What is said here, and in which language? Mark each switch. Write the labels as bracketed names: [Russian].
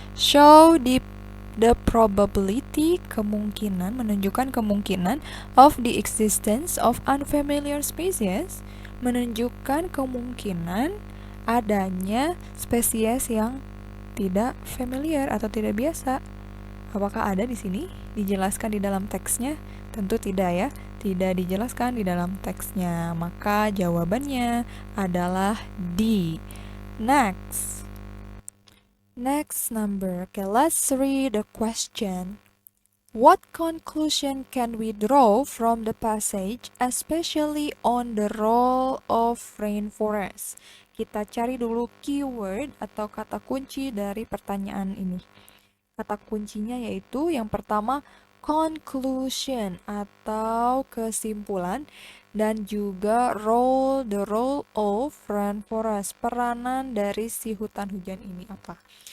[English] Show the probability, [Indonesian] kemungkinan, menunjukkan kemungkinan [English] of the existence of unfamiliar species, [Indonesian] menunjukkan kemungkinan adanya spesies yang tidak familiar atau tidak biasa. Apakah ada di sini? Dijelaskan di dalam teksnya? Tentu tidak ya. Tidak dijelaskan di dalam teksnya. Maka jawabannya adalah D. [English] Next number. Okay, let's read the question. What conclusion can we draw from the passage, especially on the role of rainforest? [Indonesian] Kita cari dulu keyword atau kata kunci dari pertanyaan ini. Kata kuncinya yaitu yang pertama conclusion atau kesimpulan, dan juga [English] the role of rainforest, [Indonesian] peranan dari si hutan hujan ini apa.